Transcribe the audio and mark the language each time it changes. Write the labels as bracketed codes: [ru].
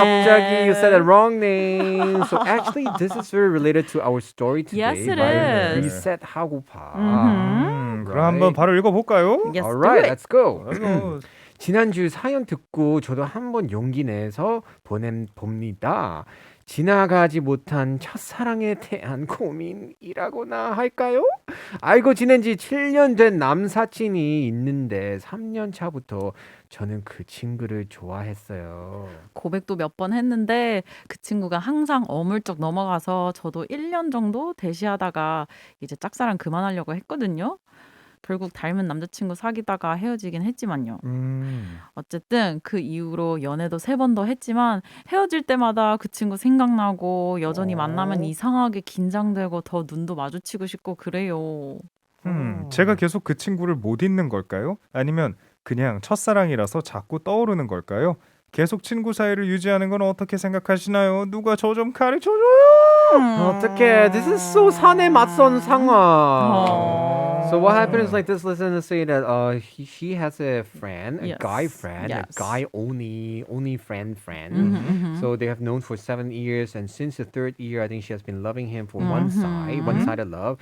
[ko] 갑자기 [en] you said the wrong name. So actually, this is very related to our story today. Yes, it right? is. [ko] Reset 하고파. 그럼 한번 바로 읽어볼까요? [en] Yes, Alright, do it. let's go. [ko] 지난주 사연 듣고 저도 한번 용기 내서 보냅봅니다. 지나가지 못한 첫사랑에 대한 고민이라고나 할까요? 알고 지낸 지 7년 된 남사친이 있는데 3년 차부터 저는 그 친구를 좋아했어요. 고백도 몇 번 했는데 그 친구가 항상 어물쩍 넘어가서 저도 1년 정도 대시하다가 이제 짝사랑 그만하려고 했거든요. 결국 닮은 남자친구 사귀다가 헤어지긴 했지만요. 어쨌든 그 이후로 연애도 3번 더 했지만 헤어질 때마다 그 친구 생각나고 여전히 만나면 이상하게 긴장되고 더 눈도 마주치고 싶고 그래요. 제가 계속 그 친구를 못 잊는 걸까요? 아니면 그냥 첫사랑이라서 자꾸 떠오르는 걸까요? 계속 친구 사이를 유지하는 건 어떻게 생각하시나요? 누가 저 좀 가르쳐줘요! 어떡해. [en] This is so [ko] 산에 맞선 상황. [en] So what happened Oh. is like this listener say that she has a friend, a Yes. guy friend, Yes. a guy only friend. Mm-hmm. So they have known for 7 years, and since the 3rd year, I think she has been loving him for one-sided love.